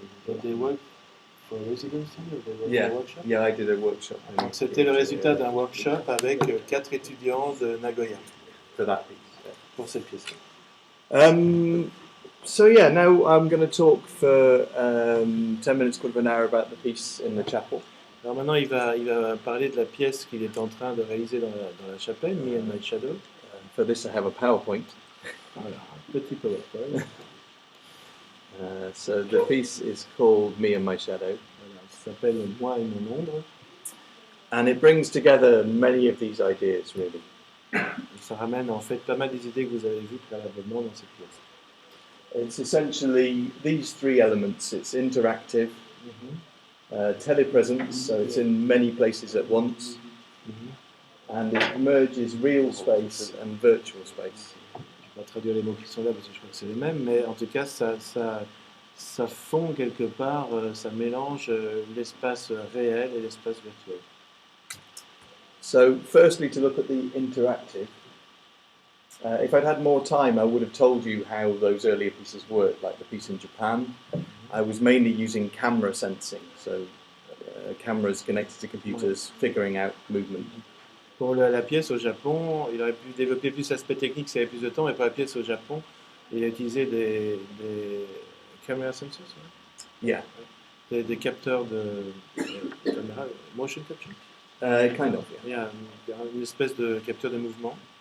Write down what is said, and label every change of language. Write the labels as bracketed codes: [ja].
[en] Did they work for residency or they work Yeah. for a workshop? Yeah, I did a workshop. [fr] Donc c'était le résultat d'un workshop avec 4 étudiants de Nagoya [en] For that piece. Yeah. [fr] pour cette pièce. [en] So yeah, now I'm going to talk for 10 minutes, quarter of an hour about the piece in the chapel. [fr] Alors maintenant il va parler de la pièce qu'il est en train de réaliser dans la chapelle, Me and My Shadow. [en] For this I have a PowerPoint. [fr] Voilà, un petit PowerPoint. [en] So the piece is called Me and My Shadow. [fr] Voilà, ça s'appelle Moi et mon ombre. [en] And it brings together many of these ideas, really. [fr] Et ça ramène en fait pas mal des idées que vous avez vues préalablement dans cette pièce. [en] It's essentially these 3 elements. It's interactive, telepresence, so it's in many places at once, and it merges real space and virtual space. [fr] Je vais pas traduire les mots qui sont là parce que je crois que c'est les mêmes, mais en tout cas ça fond quelque part, ça mélange l'espace réel et l'espace virtuel. [en] So firstly, to look at the interactive. If I'd had more time, I would have told you how those earlier pieces worked, like the piece in Japan. I was mainly using camera sensing, so cameras connected to computers, figuring out movement. [fr] Pour la pièce au Japon, il aurait pu développer plus l'aspect technique s'il avait plus de temps, mais pour la pièce au Japon, il a utilisé des camera sensors, [en] Yeah. [fr] des capteurs de caméra, motion capture. [en] Kind of. [fr] Il y a une espèce de capteur de mouvement.